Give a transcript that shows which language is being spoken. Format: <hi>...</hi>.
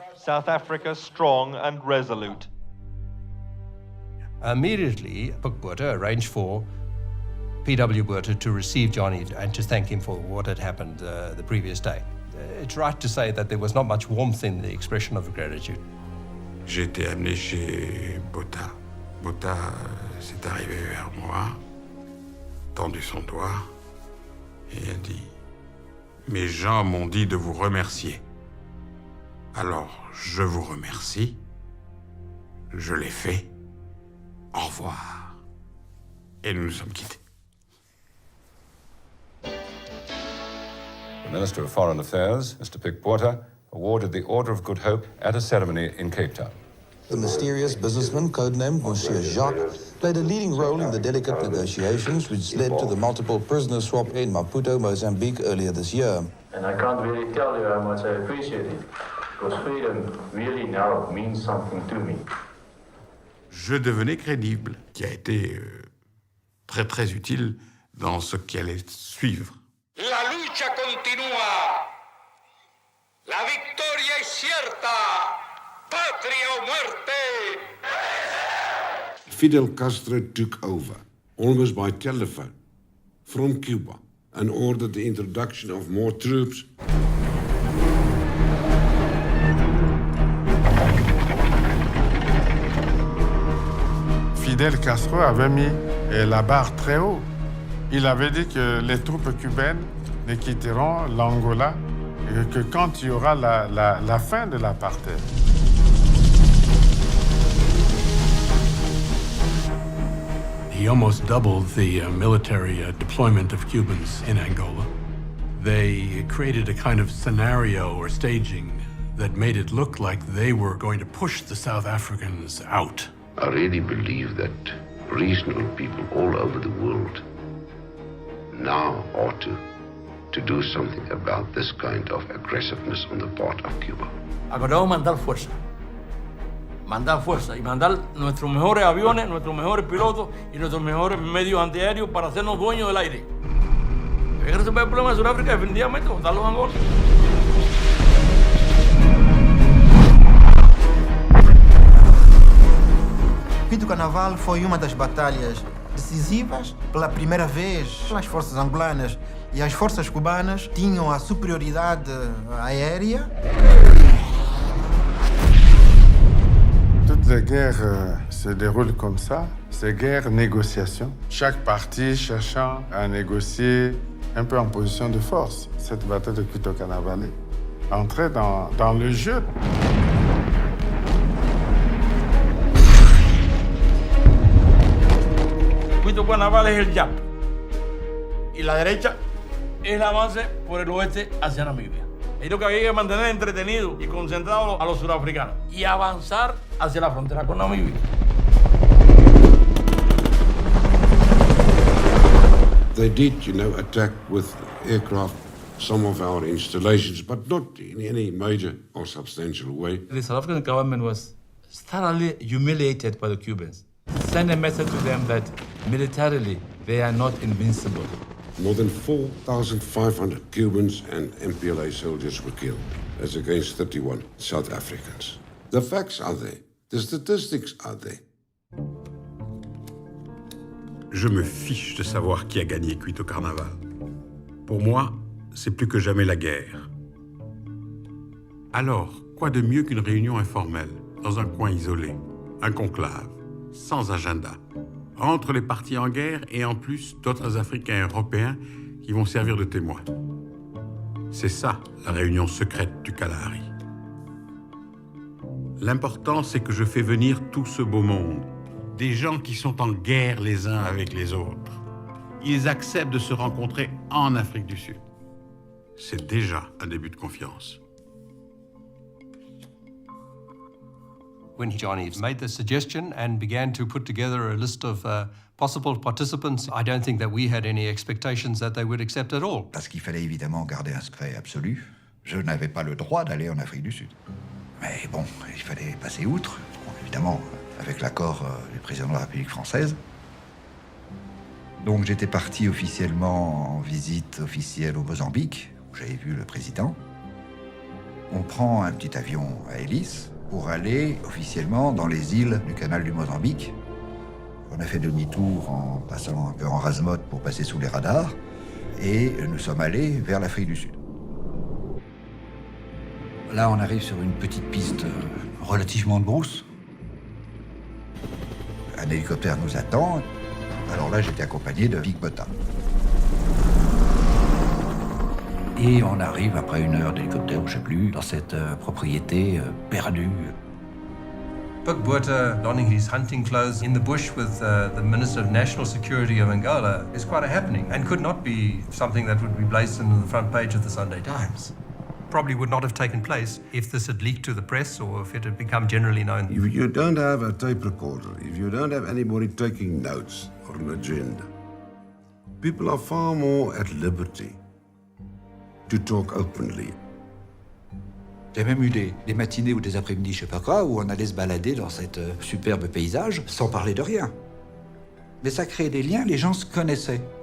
<en>South Africa strong and resolute. Immediately, Botha arranged for P.W. Botha to receive Johnny and to thank him for what had happened the previous day. It's right to say that there was not much warmth in the expression of gratitude.</en> <fr>J'ai été amené chez Botha. Botha s'est arrivé vers moi, tendu son doigt et a dit « Mes gens m'ont dit de vous remercier. Alors, je vous remercie. Je l'ai fait. Au revoir. » Et nous nous sommes quittés.</fr> <en>The Minister of Foreign Affairs, Mr. Pik Botha, awarded the Order of Good Hope at a ceremony in Cape Town. The mysterious businessman, codenamed Monsieur Jacques, played a leading role in the delicate negotiations which led to the multiple prisoner swap in Maputo, Mozambique earlier this year. And I can't really tell you how much I appreciate it, because freedom really now means something to me.</en> <fr>Je devenais crédible, qui a été très très utile dans ce qui allait suivre.</fr> <es>La lucha continúa. La victoria es cierta. Patria o muerte.</es> <en>Fidel Castro took over, almost by telephone, from Cuba and ordered the introduction of more troops.</en> <fr>Fidel Castro avait mis la barre très haut. Il avait dit que les troupes cubaines ne quitteront l'Angola que quand il y aura la fin de l'apartheid.</fr> <en>He almost doubled the military deployment of Cubans in Angola. They created a kind of scenario or staging that made it look like they were going to push the South Africans out. I really believe that reasonable people all over the world now ought to do something about this kind of aggressiveness on the part of Cuba.</en> <es>Acordamos mandar fuerza y mandar nuestros mejores aviones, nuestros mejores pilotos y nuestros mejores medios antiaéreos para hacernos dueños del aire. Hay que resolver el problema de Sudáfrica definitivamente, botar los Angola.</es> <pt>Quito Carnaval foi uma das batalhas decisivas. Pela primeira vez, as forças angolanas e as forças cubanas tinham a superioridade aérea.</pt> <fr>Toutes les guerres se déroulent comme ça. C'est guerre-négociation. Chaque partie cherchant à négocier un peu en position de force. Cette bataille de Quito Carnaval entrait dans le jeu.</fr> <es>Quito Carnaval es el YAP y la derecha es el avance por el oeste hacia Namibia. Es lo que había que mantener entretenido y concentrado a los surafricanos y avanzar hacia la frontera con Namibia.</es> <en>They did, attack with aircraft some of our installations, but not in any major or substantial way. The South African government was thoroughly humiliated by the Cubans. Send a message to them that militarily they are not invincible. More than 4,500 Cubans and MPLA soldiers were killed, as against 31 South Africans. The facts are there. The statistics are there.</en> <fr>Je me fiche de savoir qui a gagné Quito Carnaval. Pour moi, c'est plus que jamais la guerre. Alors, quoi de mieux qu'une réunion informelle, dans un coin isolé, un conclave, sans agenda, entre les partis en guerre et en plus d'autres Africains et Européens qui vont servir de témoins. C'est ça, la réunion secrète du Kalahari. L'important, c'est que je fais venir tout ce beau monde, des gens qui sont en guerre les uns avec les autres. Ils acceptent de se rencontrer en Afrique du Sud. C'est déjà un début de confiance.</fr> <en>When Johnny made the suggestion and began to put together a list of possible participants, I don't think that we had any expectations that they would accept at all.</en> <fr>Parce qu'il fallait évidemment garder un secret absolu. Je n'avais pas le droit d'aller en Afrique du Sud. Mais bon, il fallait passer outre, bon, évidemment, avec l'accord du président de la République française. Donc j'étais parti officiellement en visite officielle au Mozambique, où j'avais vu le président. On prend un petit avion à hélice pour aller officiellement dans les îles du canal du Mozambique. On a fait demi-tour en passant un peu en rase-motte pour passer sous les radars, et nous sommes allés vers l'Afrique du Sud. Là, on arrive sur une petite piste relativement de brousse. Un hélicoptère nous attend. Alors là, j'étais accompagné de Big Bota. Et on arrive, après 1 heure d'hélicoptère, je ne sais plus, dans cette propriété perdue.</fr> <en>Pik Botha donning his hunting clothes in the bush with the Minister of National Security of Angola is quite a happening and could not be something that would be placed on the front page of the Sunday Times. Probably would not have taken place if this had leaked to the press or if it had become generally known. If you don't have a tape recorder, if you don't have anybody taking notes or an agenda, people are far more at liberty to talk openly.</en> <fr>Il y a même eu des matinées ou des après-midi, je sais pas quoi, où on allait se balader dans cet superbe paysage sans parler de rien. Mais ça créait des liens, les gens se connaissaient.</fr>